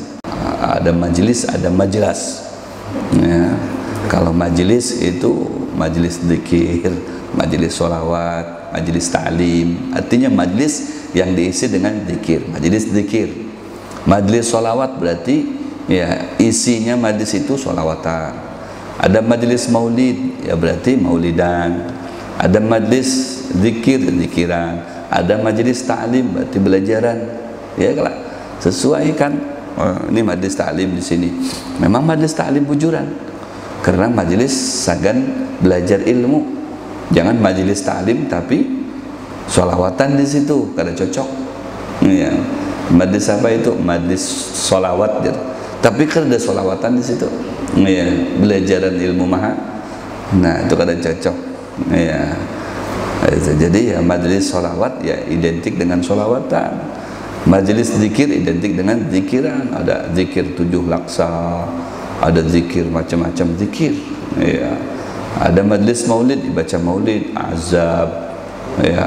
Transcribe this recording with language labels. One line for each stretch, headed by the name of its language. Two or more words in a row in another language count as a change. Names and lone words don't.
Indonesian: Ada majlis, ada majelis ya. Kalau majlis itu majlis zikir, majlis sholawat, majlis ta'lim. Artinya majlis yang diisi dengan zikir, majlis zikir. Majlis sholawat berarti ya isinya majlis itu sholawatan. Ada majlis maulid ya berarti maulidan. Ada majlis zikir, zikiran. Ada majlis ta'lim berarti belajaran. Ya kalau sesuai kan.
Banjar: Ini majlis ta'lim di sini. Memang majlis ta'lim bujuran, karena majlis sagan belajar ilmu. Jangan majlis ta'lim tapi sholawatan di situ, kada cocok.
Indonesian: Ya. Majlis apa itu? Majlis sholawat.
Banjar: Tapi kada sholawatan di situ. Ya. Belajaran ilmu maha. Nah itu kada cocok.
Indonesian: Ya. Jadi ya majlis sholawat ya identik dengan sholawatan. Majelis zikir identik dengan zikiran. Ada zikir 7 laksa, ada zikir macam-macam zikir ya. Ada majlis maulid, dibaca maulid azab ya.